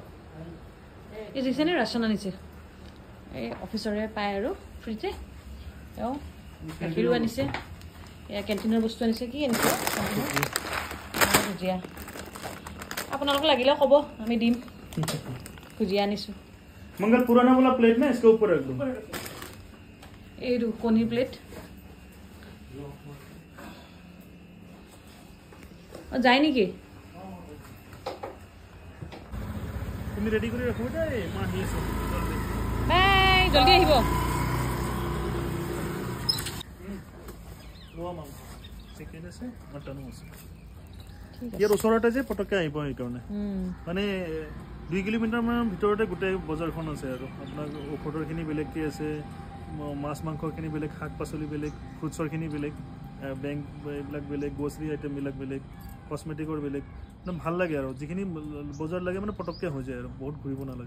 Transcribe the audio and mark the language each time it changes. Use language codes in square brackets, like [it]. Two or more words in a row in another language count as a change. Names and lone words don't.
[as] এই দিছেনে ৰাচন আনিছে এই অফিচৰে পায় আৰু ফ্ৰিতে এও গাখীৰো আনিছে এয়া কেণ্টিনৰ বস্তু আনিছে কি আনিছে ভুজিয়া আপোনালোক লাগিলে ক'ব আমি দিম ভুজিয়া আনিছো [hi] मंगल पुराना वाला प्लेट ना इसके ऊपर रख दो [as] এই কণীৰ প্লেট যায় নেকি [bn] তুমি রেডি করে রাখো এটা এই মা নিয়ে এসো [as] বাই জলদি আহিব লোৱা মাং চিকেন আছে মটন আছে ইয়াৰ ওচৰতে যে পটকে আহিব এই কাৰণে মানে 2 কিলোমিটাৰ মান ভিতৰতে গোটেই বজাৰখন আছে আৰু আপোনাৰ ঔষধৰখিনি বেলেগকৈ আছে মাছ মাংসখিনি বেলেগ শাক পাচলি বেলেগ ফ্ৰুটছৰখিনি বেলেগ বেংক এইবিলাক বেলেগ [en] grocery item [as] বিলাক বেলেগ কসমেটিকৰ বেলেগ মানে ভাল লাগে আৰু যিখিনি বজাৰ লাগে মানে পটককে হৈ যায় আৰু বহুত ঘূৰিব নালাগে